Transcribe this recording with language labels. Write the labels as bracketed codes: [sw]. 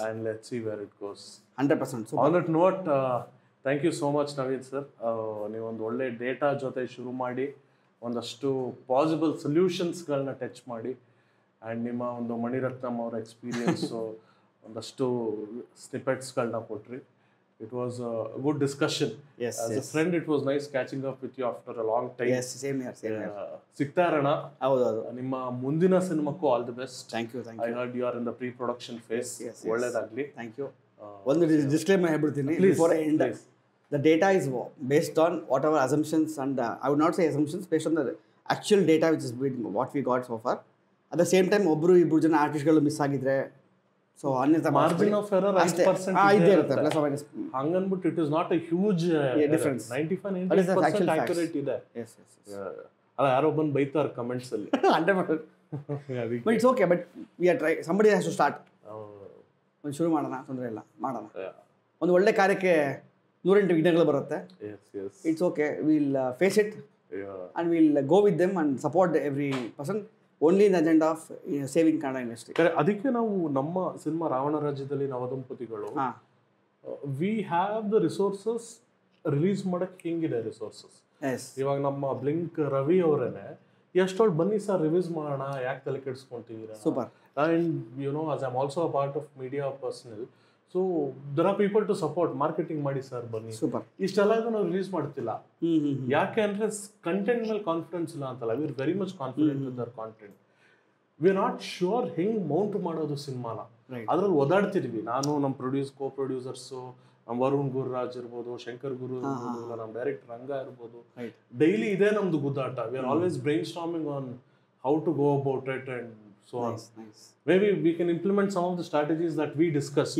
[en] And let's see where it goes. 100%. On that note, thank you so much Naveen sir. [kn] ನೀವೊಂದು ಒಳ್ಳೆ data ಜೊತೆ ಶುರು ಮಾಡಿ ಒಂದಷ್ಟು ಪಾಸಿಬಲ್ ಸೊಲ್ಯೂಷನ್ಸ್ಗಳನ್ನ ಟಚ್ ಮಾಡಿ, ಆ್ಯಂಡ್ ನಿಮ್ಮ ಒಂದು ಮಣಿರತ್ನಂ ಅವರ ಎಕ್ಸ್ಪೀರಿಯನ್ಸು ಒಂದಷ್ಟು ಸ್ನಿಪೆಟ್ಸ್ಗಳನ್ನ ಕೊಟ್ರಿ. [en] It was a good discussion. Yes, As a yes. friend, it was nice catching up with you after a long time. Yes, same year same year. [kn] ಸಿಗ್ತಾ ಇರೋಣ. ಹೌದು ಹೌದು. ನಿಮ್ಮ ಮುಂದಿನ ಸಿನಿಮಾಕ್ಕೂ all the best. [en] Thank you thank I you. Heard you are in the preproduction phase. Yes, yes. [kn] ಒಳ್ಳೇದಾಗ್ಲಿ. [en] Thank you. [kn] ಒಂದು disclaimer ಹೇಳ್ಬಿಡ್ತೀನಿ [en] Please, before I end. please. The data is based on whatever assumptions and I would not say assumptions, based on the actual data which is what we got so far. At the same time, [kn] ಒಬ್ಬರು ಇಬ್ಬರು ಜನ ಆರ್ಟಿಸ್ಟ್ಗಳು miss ಆಗಿದ್ರೆ so ಅನ್ಯತಾ [en] margin of error 5% [kn] ಇದ್ದೇ ಇರುತ್ತೆ, plus minus. [en] ಹಂಗನ್ಬಿಟ್ಟು it is not a huge difference. [kn] 95% accurate ಇದೆ. [en] yes yes [kn] ಅಲ್ಲ ಯಾರೋ ಬಂದು ಬೈತಾರೆ ಕಮೆಂಟ್ಸ್ ಅಲ್ಲಿ. [en] 100%. But it's okay, but we are trying. Somebody has to start. [kn] ಒಂದು ಶುರು ಮಾಡೋಣ, ತೊಂದರೆ ಇಲ್ಲ, ಮಾಡೋಣ. ಒಂದು ಒಳ್ಳೆ ಕಾರ್ಯಕ್ಕೆ 108 ವಿಘ್ನಗಳು ಬರುತ್ತೆ. [en] It's okay, will face it and we'll go with them and support every person only in the agenda of saving Kannada industry. [kn] ಅದಕ್ಕೆ ನಾವು ನಮ್ಮ ಸಿನಿಮಾ ರಾವಣ ರಾಜ್ಯದಲ್ಲಿ ನವದಂಪತಿಗಳು [en] we have the resources [kn] release ಮಾಡಕ್ಕೆ ಹಿಂಗಿದೆ ರಿಸೋರ್ಸಸ್. ಇವಾಗ ನಮ್ಮ ಬ್ಲಿಂಕ್ ರವಿ ಅವರೇನೆ ಎಷ್ಟೊಳ್ ಬನ್ನಿ ಸರ್ ರಿಲೀಸ್ ಮಾಡೋಣ, ಯಾಕೆ ತಲೆ ಕೆಡಿಸ್ಕೊಂತೀರಾ. Super. [en] And you know, as I'm also a part of media personnel, so there are people to support, marketing [kn] ಮಾಡಿ ಸರ್ ಬನ್ನಿ. ಸೂಪರ್. ಇಷ್ಟೆಲ್ಲ ನಾವು ರಿಲೀಸ್ ಮಾಡ್ತಿಲ್ಲ. ಯಾಕೆ ಅಂದ್ರೆ ಕಂಟೆಂಟ್ ಮೇಲೆ ಕಾನ್ಫಿಡೆನ್ಸ್ ಇಲ್ಲ ಅಂತಲ್ಲ. [en] We are very much confident with their content. We are not sure [kn] ಹೆಂಗ್ ಮೌಂಟ್ ಮಾಡೋದು ಸಿನಿಮಾನ. ಅದ್ರಲ್ಲಿ ಓದಾಡ್ತಿದ್ವಿ. ನಾನು ನಮ್ಮ ಕೋ-ಪ್ರೊಡ್ಯೂಸರ್ಸು, ನಮ್ಮ ವರುಣ್ ಗುರುರಾಜ್ ಇರ್ಬೋದು, ಶಂಕರ್ ಗುರು ಇರ್ಬೋದು, ಇಲ್ಲ ನಮ್ಮ ಡೈರೆಕ್ಟರ್ ರಂಗ ಇರ್ಬೋದು. ಡೈಲಿ ಇದೇ ನಮ್ದು ಗುದ್ದಾಟ. [en] We are always brainstorming on how to go about it and so on. Nice. Maybe we can implement some of the strategies that we discussed.